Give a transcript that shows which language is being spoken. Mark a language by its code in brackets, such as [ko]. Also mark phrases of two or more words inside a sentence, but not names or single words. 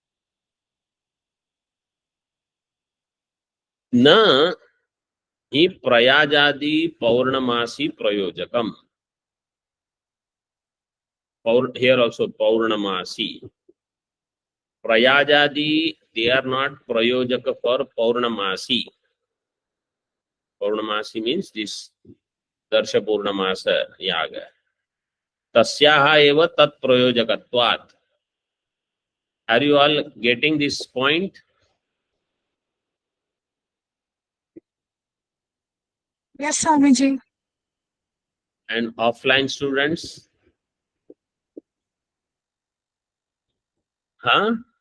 [sa] न हि प्रयाजादि पौर्णमासी प्रयोजकम्. [en] Here also paurnamasi. Prayajadi, they are not prayojaka for paurnamasi. Paurnamasi means this Darsha Purnamasa yaga. [sa] तस्याः एव तत् प्रयोजकत्वात्. [en] Are you all getting this point? Yes, Swamiji. And offline students? Huh?